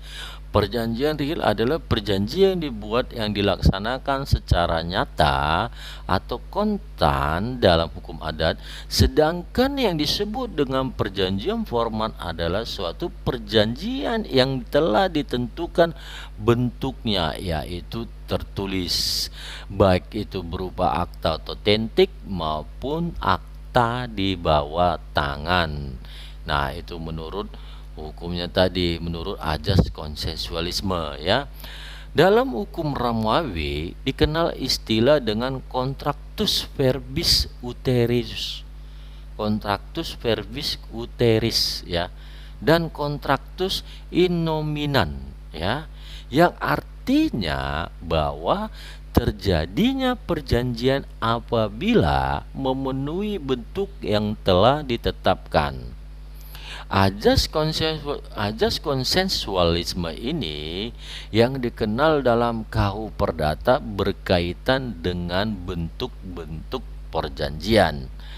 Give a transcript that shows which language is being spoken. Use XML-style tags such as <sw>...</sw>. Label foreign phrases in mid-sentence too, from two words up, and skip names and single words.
<id>Perjanjian real adalah perjanjian yang dibuat yang dilaksanakan secara nyata atau kontan dalam hukum adat, sedangkan yang disebut dengan perjanjian formal adalah suatu perjanjian yang telah ditentukan bentuknya, yaitu tertulis, baik itu berupa akta otentik maupun akta di bawah tangan. Nah, itu menurut hukumnya tadi, menurut azas konsensualisme, ya. Dalam hukum Romawi dikenal istilah dengan</id> <la>contractus verbis uteris. Contractus verbis uteris,</la> <id>ya, dan</id> <la>contractus in nominan,</la> <id>ya, yang artinya bahwa terjadinya perjanjian apabila memenuhi bentuk yang telah ditetapkan. Azas konsensualisme ini yang dikenal dalam KUH Perdata berkaitan dengan bentuk-bentuk perjanjian.</id>